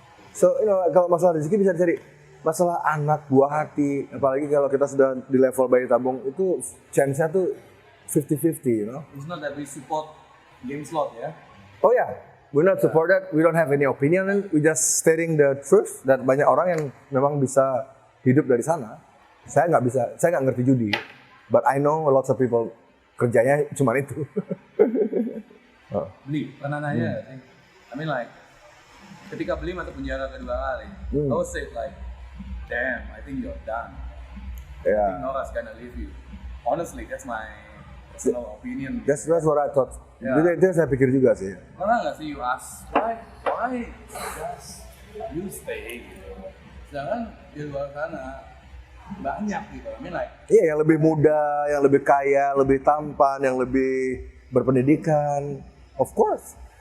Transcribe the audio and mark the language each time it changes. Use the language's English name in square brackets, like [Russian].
[English] So you know, [Indonesian] kalau masalah rezeki bisa dicari. Masalah anak buah hati, apalagi kalau kita sudah di level bayi tabung, itu chance-nya tuh 50-50, you know. [English] It's not that we support game slot, ya? Oh yeah, we not support that. We don't have any opinion. We just stating the truth. [Indonesian] Dan banyak orang yang memang bisa hidup dari sana. Saya nggak ngerti judi. [English] But I know lots of people [Indonesian] kerjanya cuma itu. [English] Beli, [Indonesian] pernah nanya, [English] I mean like, [Indonesian] ketika beli masuk penjara kedua kali, [English] I would say like, damn, I think you're done. I think Nora's gonna leave you. Honestly, that's my personal opinion. That's what I thought. Yeah. [Indonesian] Itu yang saya pikir juga sih. Pernah nggak sih [English] you ask, why just you stay gitu? [Indonesian] Sedangkan di luar sana banyak gitu. [English] I mean like, [Indonesian] Iya, yang lebih muda, yang lebih kaya, lebih tampan, yang lebih berpendidikan, [English] of course.